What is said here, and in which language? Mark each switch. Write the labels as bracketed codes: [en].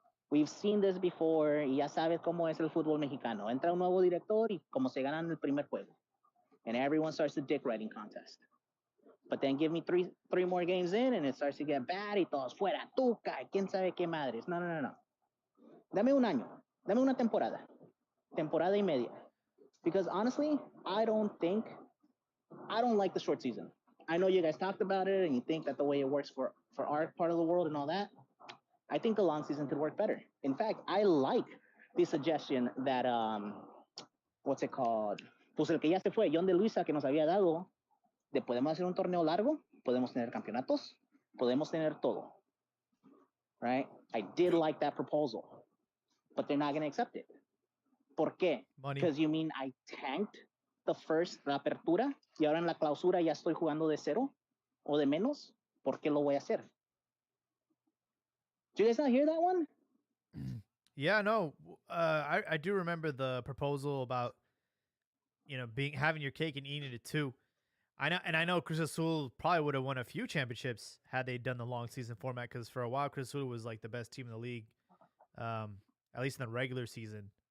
[en] We've seen this before, [es] y ya sabes cómo es el fútbol mexicano. Entra un nuevo director y como se ganan el primer juego. [en] And everyone starts the dick riding contest. But then give me three more games in and it starts to get bad [es] y todos fuera, tuca, quién sabe qué madres. No. Dame un año. Dame una temporada. Temporada y media. [en] Because honestly, I don't like the short season. I know you guys talked about it and you think that the way it works for our part of the world and all that. I think the long season could work better. In fact, I like the suggestion that, what's it called? [es] Pues el que ya se fue, John de Luisa, que nos había dado, de podemos hacer un torneo largo, podemos tener campeonatos, podemos tener todo. [en] Right? I did like that proposal, but they're not going to accept it. [es] ¿Por qué? [en] Money. Because you mean I tanked [es] la apertura, y ahora en la clausura ya estoy jugando de cero o de menos, ¿por qué lo voy a hacer? [en] Did you guys not hear that one? Yeah, no. I do remember the proposal about having your cake and eating it too. I know Cruz Azul probably would have won a few championships had they done the long season format, because for a while Cruz Azul was like the best team in the league, at least in the regular season.